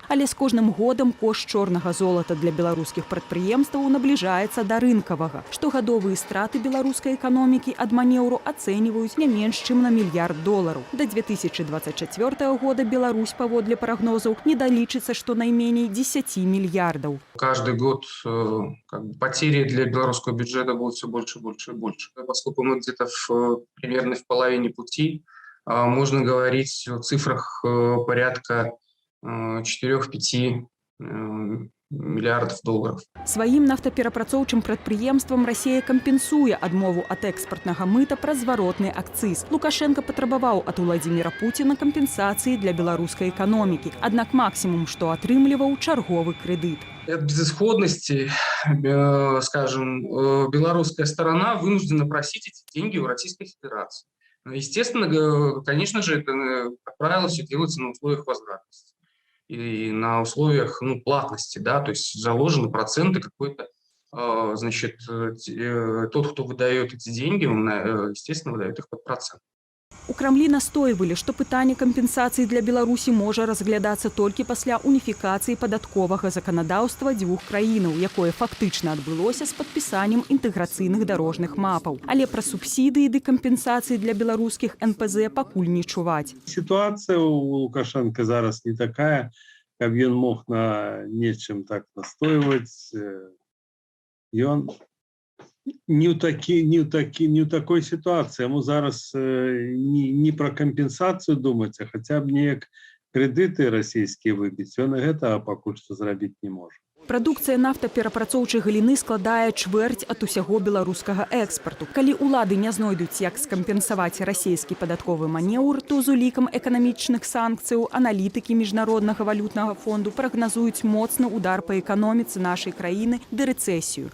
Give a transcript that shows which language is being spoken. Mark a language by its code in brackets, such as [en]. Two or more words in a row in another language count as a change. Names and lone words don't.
[be] Але з кожным годам кошт чорнага золата для беларускіх прадпрыемстваў набліжаецца да рынкавага. Штогадовыя страты беларускай эканомікі ад манеўру ацэньваюць не менш, чым на $1 мільярд. Да 2024 года Беларусь, паводле прагнозаў, недалічыцца штонайменей 10 мільярдаў. [ru] Каждый год потери для белорусского бюджета будут все больше, больше и больше. Поскольку мы где-то примерно в половине пути, можно говорить о цифрах порядка 4-5 миллиардов долларов. [be] Сваім нафтаперапрацоўчым прадпрыемствам Расія кампенсуе адмову ад экспартнага мыта праз зваротны акцыз. Лукашенко патрабаваў ад Уладзіміра Пуціна кампенсацыі для беларускай эканомікі. Аднак максімум, што атрымліваў, чарговы крэдыт. [ru] От безысходности, скажем, белорусская сторона вынуждена просить эти деньги у Российской Федерации. Естественно, конечно же, это, как правило, все делается на условиях возвратности и на условиях платности, да, то есть заложены проценты какой-то, значит, тот, кто выдает эти деньги, он, естественно, выдает их под процент. [be] У Крамлі настойвалі, што пытанне кампенсацыі для Беларусі можа разглядацца толькі пасля уніфікацыі падатковага заканадаўства дзвюх краінаў, якое фактычна адбылося з падпісаннем інтэграцыйных дарожных мапаў. Але пра субсідыі ды кампенсацыі для беларускіх НПЗ пакуль не чуваць. Ситуация у Лукашенко зараз не такая, каб ён мог на нечым так настойваць. Ён не ў [ru] такой ситуации. Ему зараз не про компенсацию думать, а хотя бы неяк кредиты российские выбить. Он и [be] гэта пакуль што зрабіць [ru] не может. [be] Прадукцыя нафтаперапрацоўчай галіны складае чвэрць ад усяго беларускага экспарту. Калі ўлады не знойдуць, як скампенсаваць расійскі падатковы манеўр, то з улікам эканамічных санкцыяў аналітыкі Міжнароднага валютнага фонду прагназуюць моцны удар па эканоміцы нашай краіны ды рэцэсію.